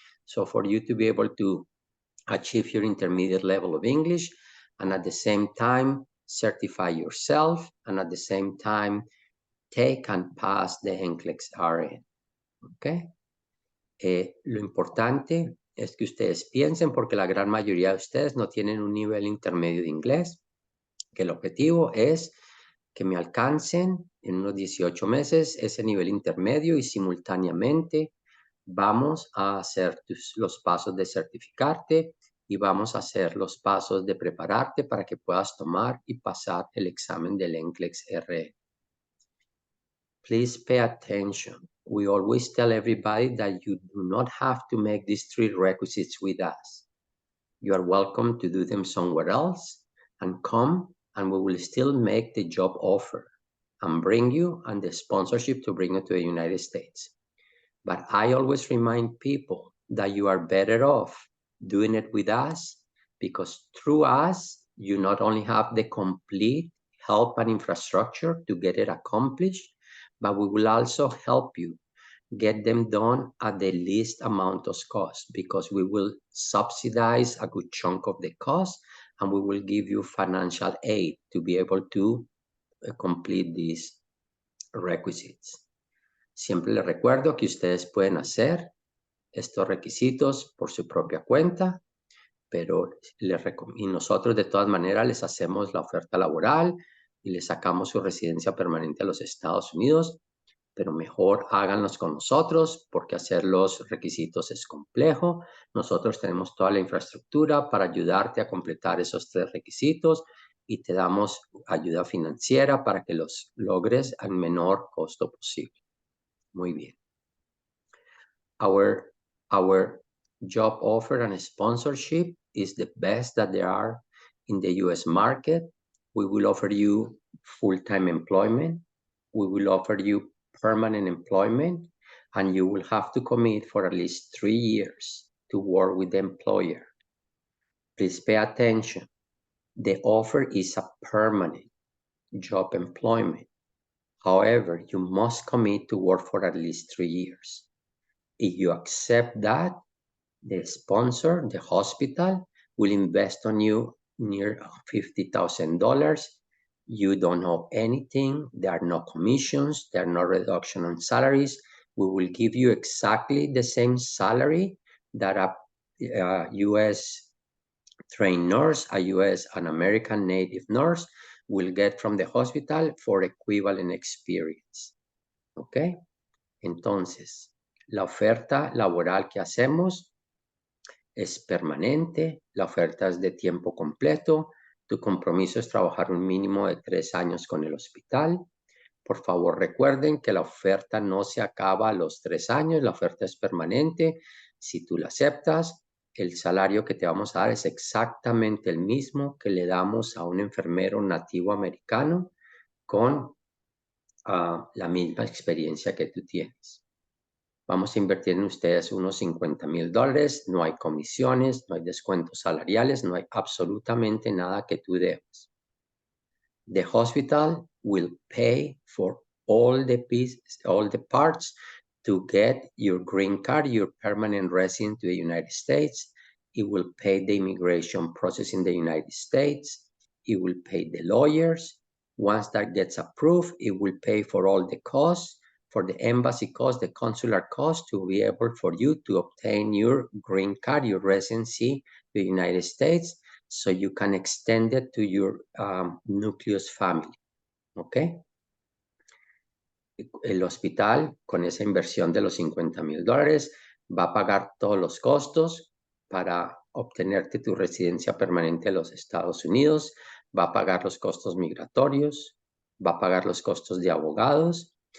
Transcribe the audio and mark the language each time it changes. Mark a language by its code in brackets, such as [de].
[en] So for you to be able to achieve your intermediate level of English and at the same time certify yourself and at the same time take and pass the NCLEX RN. Okay. [es] Lo importante es que ustedes piensen, porque la gran mayoría de ustedes no tienen un nivel intermedio de inglés, que el objetivo es que me alcancen en unos 18 meses ese nivel intermedio y simultáneamente vamos a hacer los pasos de certificarte y vamos a hacer los pasos de prepararte para que puedas tomar y pasar el examen del NCLEX RN. [en] Please pay attention. We always tell everybody that you do not have to make these 3 requisites with us. You are welcome to do them somewhere else and come and we will still make the job offer and bring you and the sponsorship to bring you to the United States. But I always remind people that you are better off doing it with us because through us, you not only have the complete help and infrastructure to get it accomplished, but we will also help you get them done at the least amount of cost because we will subsidize a good chunk of the cost and we will give you financial aid to be able to complete these requisites. [es] Siempre les recuerdo que ustedes pueden hacer estos requisitos por su propia cuenta, pero y nosotros de todas maneras les hacemos la oferta laboral y les sacamos su residencia permanente a los Estados Unidos, pero mejor háganlos con nosotros porque hacer los requisitos es complejo. Nosotros tenemos toda la infraestructura para ayudarte a completar esos 3 requisitos y te damos ayuda financiera para que los logres al menor costo posible. Muy bien. [en] Our job offer and sponsorship is the best that there are in the US market. We will offer you full-time employment. We will offer you permanent employment, and you will have to commit for at least 3 years to work with the employer. Please pay attention. The offer is a permanent job employment. However, you must commit to work for at least 3 years. If you accept that, the sponsor, the hospital, will invest on you near $50,000. You don't owe anything. There are no commissions. There are no reduction on salaries. We will give you exactly the same salary that a U.S. trained nurse, an American native nurse will get from the hospital for equivalent experience. ¿Ok? [es] Entonces, la oferta laboral que hacemos es permanente, la oferta es de tiempo completo, tu compromiso es trabajar un mínimo de 3 años con el hospital. Por favor, recuerden que la oferta no se acaba a los 3 años, la oferta es permanente. Si tú la aceptas, el salario que te vamos a dar es exactamente el mismo que le damos a un enfermero nativo americano con la misma experiencia que tú tienes. Vamos a invertir en ustedes unos $50,000. No hay comisiones, no hay descuentos salariales, no hay absolutamente nada que tú debas. [en] The hospital will pay for all the pieces, all the parts to get your green card, your permanent resident to the United States. It will pay the immigration process in the United States. It will pay the lawyers. Once that gets approved, it will pay for all the costs, for the embassy costs, the consular costs, to be able for you to obtain your green card, your residency to the United States, so you can extend it to your nucleus family, ¿ok? [es] El hospital, con esa inversión de los $50,000, va a pagar todos los costos para obtenerte tu residencia permanente en los Estados Unidos, va a pagar los costos migratorios, va a pagar los costos de abogados.